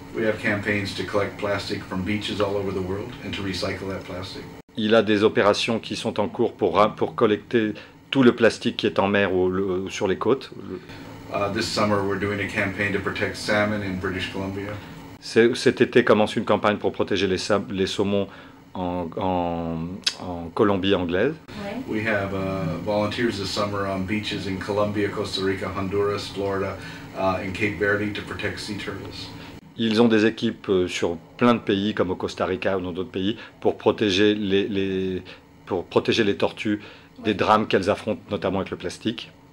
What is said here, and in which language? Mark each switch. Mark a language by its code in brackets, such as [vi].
[en] We have campaigns to collect plastic from beaches all over the world and to recycle that plastic. [fr] Il a des opérations qui sont en cours pour collecter tout le plastique qui est en mer ou sur les côtes. [en] This summer we're doing a campaign to protect salmon in British Columbia. [fr] Cet été commence une campagne pour protéger les saumons en Colombie anglaise. Ouais. [en] We have volunteers this summer on beaches in Colombia, Costa Rica, Honduras, Florida, and Cape Verde to protect sea turtles. [fr] Ils ont des équipes sur plein de pays, comme au Costa Rica ou dans d'autres pays, pour protéger les tortues des drames qu'elles affrontent, notamment avec le plastique.